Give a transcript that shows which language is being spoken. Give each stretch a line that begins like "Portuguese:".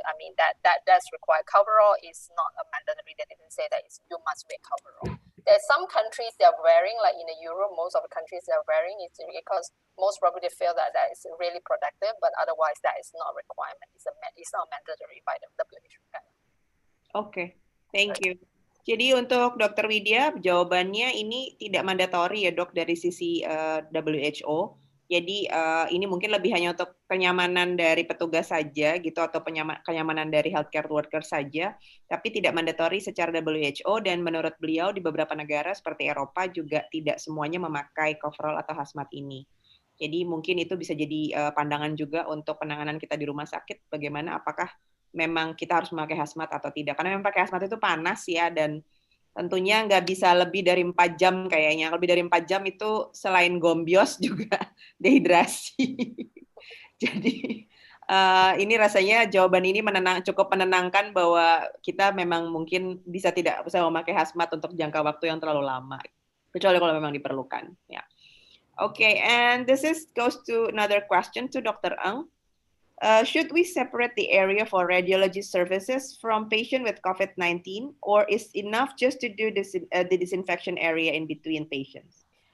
English: I mean that's required. Coverall is not a mandatory. They didn't say that you must wear coverall. There's some countries they are wearing, like in Europe, most of the countries they are wearing it because most probably feel that is really productive, but otherwise that is not a requirement. It's not mandatory by the WHO. Oke, thank you.
Indonesian: Jadi untuk Dr. Widya, jawabannya ini tidak mandatori ya dok dari sisi WHO. Jadi ini mungkin lebih hanya untuk kenyamanan dari petugas saja gitu atau kenyamanan dari healthcare worker saja, tapi tidak mandatori secara WHO dan menurut beliau di beberapa negara seperti Eropa juga tidak semuanya memakai coverall atau hazmat ini. Jadi mungkin itu bisa jadi pandangan juga untuk penanganan kita di rumah sakit, bagaimana apakah memang kita harus memakai hazmat atau tidak. Karena memang pakai hazmat itu panas ya dan tentunya nggak bisa lebih dari 4 jam kayaknya. Lebih dari 4 jam itu selain gombios juga dehidrasi. Jadi ini rasanya jawaban ini cukup menenangkan bahwa kita memang mungkin tidak bisa memakai hazmat untuk jangka waktu yang terlalu lama. Kecuali kalau memang diperlukan. Ya.
English: Okay, and this goes to another question to Dr. Eng. Should we separate the area for radiology services from patient with COVID-19, or is enough just to do the disinfection area in between patients?